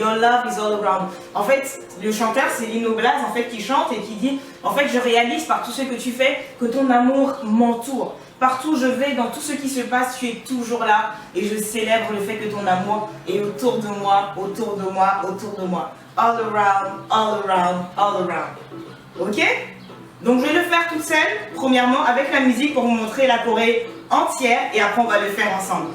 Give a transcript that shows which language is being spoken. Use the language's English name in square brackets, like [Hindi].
[French] Your love is all around. En fait, le chanteur, c'est Lino Blaze en fait, qui chante et qui dit en fait, je réalise par tout ce que tu fais que ton amour m'entoure. Partout où je vais, dans tout ce qui se passe, tu es toujours là et je célèbre le fait que ton amour est autour de moi, autour de moi, autour de moi. [English] All around, all around, all around. [French] Ok? Donc je vais le faire toute seule, premièrement avec la musique pour vous montrer la choré entière et après on va le faire ensemble.